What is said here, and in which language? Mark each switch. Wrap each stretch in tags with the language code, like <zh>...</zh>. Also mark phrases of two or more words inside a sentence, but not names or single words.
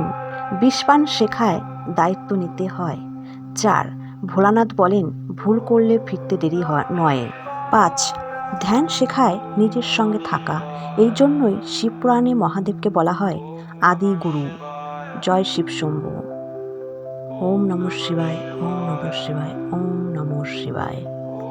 <bn>বিষপান শেখায় দায়িত্ব নিতে হয়। 4. ভোলানাথ বলেন ভুল করলে ফিরতে দেরি নয়। 5. ধ্যান শেখায় নিজের সঙ্গে থাকা। এই জন্যই শিবপুরাণে মহাদেবকে বলা হয় আদি গুরু। জয় শিব শম্ভু।</bn> <sa>ওম নমঃ শিবায়, ওম নমঃ শিবায়, ওম নমঃ শিবায়।</sa>